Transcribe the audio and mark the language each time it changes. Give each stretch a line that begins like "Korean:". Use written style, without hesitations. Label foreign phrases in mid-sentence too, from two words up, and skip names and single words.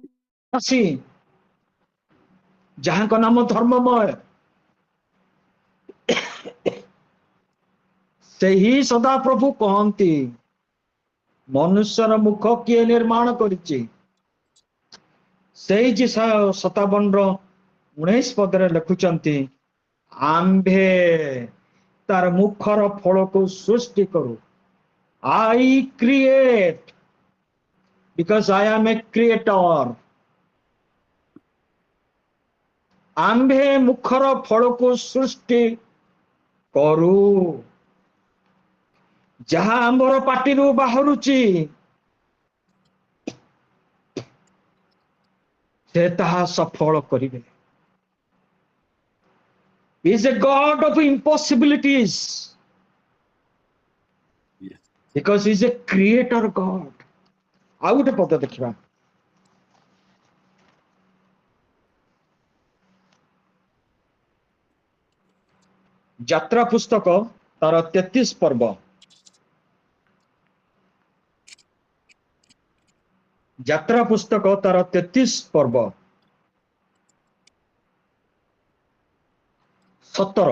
Odia: ଅନନ୍ତବାସୀ, ଯାହାଙ୍କ ନାମ ଧର୍ମମୟ, ସେହି ସଦାପ୍ରଭୁ କହନ୍ତି, ମନୁଷ୍ୟର ମୁଖ କିଏ ନିର୍ମାଣ କରିଛି? ସେଇ ଯେଶାୟା 57:19 ପଦରେ ଲେଖୁଛନ୍ତି, ଆମ୍ଭେ ତାର ମୁଖର ଫଳକୁ ସୃଷ୍ଟି କରୁ।
English: I create because I am a creator.
Odia: ଆମ୍ଭେ ମୁଖର ଫଳକୁ ସୃଷ୍ଟି କରୁ। ଯାହା ଆମ୍ଭର ପାଟିରୁ ବାହାରୁଛି, ସେ ତାହା ସଫଳ କରିବେ।
English: He is a God of impossibilities Yes. because he is a creator God.
Odia: ଆଉ ଗୋଟେ ପଦ ଦେଖିବା, ଯାତ୍ରା ପୁସ୍ତକ ତାର 33 ପର୍ବ, ଯାତ୍ରା ପୁସ୍ତକ ତାର 33 ପର୍ବ 17।